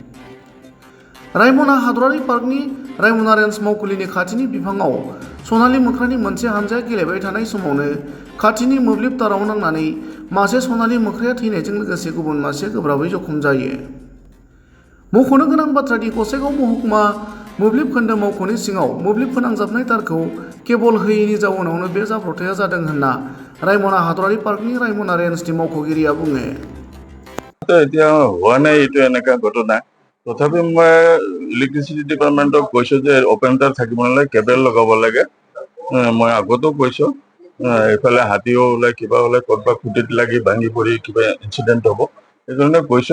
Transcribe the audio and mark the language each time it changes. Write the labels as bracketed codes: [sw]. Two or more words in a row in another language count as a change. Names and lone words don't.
[brx] रायमना हादरारि पार्कनि रायमना रेन्ज मावखुलिनि खाथिनि बिफाङाव सनालि मोख्रानि मोनसे हानजाया गेलेबाय थानाय समावनो खाथिनि मोब्लिब ताराव नांनानै मासे सनालि मोख्राया थैनायजों लोगोसे गुबुन मासेया गोब्राबै जखम जायो। मख'नो गोनां बाथ्रादि गसाइगाव महकुमा मोब्लिब खोन्दो मावख'नि सिङाव मोब्लिब फोनांजाबनाय तारखौ केबल होयैनि जाउनावनो बे जाब्रबथाया जादों होनना रायमना हादरारि पार्कनि रायमना रेन्जनि मावख'गिरिया बुङो। [as] এতিয়া হোৱা নাই এইটো এনেকা ঘটনা। তথাপি মই ইলেক্ট্ৰিচিটি ডিপাৰ্টমেণ্টক কৈছো যে অপেন তার থাকিব নালাগে, কেবল লগাব লাগে। মই আগতো কৈছো এইফালে হাতীও ওলাই কিবা ওলাই ক'ৰবাত খুঁটিত লাগি ভাঙি পৰি কিবা ইনচিডেণ্ট হ'ব, সেইকাৰণে কৈছো।